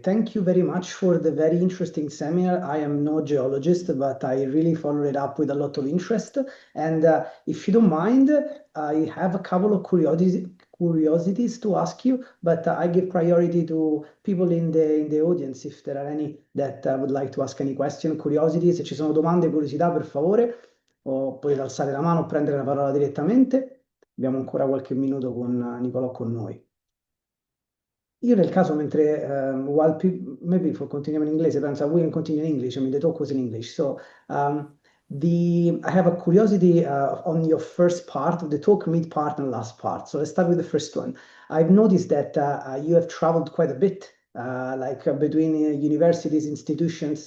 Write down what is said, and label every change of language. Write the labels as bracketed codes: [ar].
[en] Thank you very much for the very interesting seminar. I am no geologist, but I really followed it up with a lot of interest. And if you don't mind, I have a couple of curiosities to ask you, but I give priority to people in the audience if there are any that would like to ask any question, curiosity. [it] Se ci sono domande e curiosità, per favore, o potete alzare la mano o prendere la parola direttamente. Abbiamo ancora qualche minuto con Nicolò con noi. Io nel caso, mentre [en] maybe for [it] continuiamo in inglese, penso [en] we can continue in English. I mean, the talk was in English. So I have a curiosity on your first part of the talk, mid part and last part. So let's start with the first one. I've noticed that you have traveled quite a bit, between universities, institutions.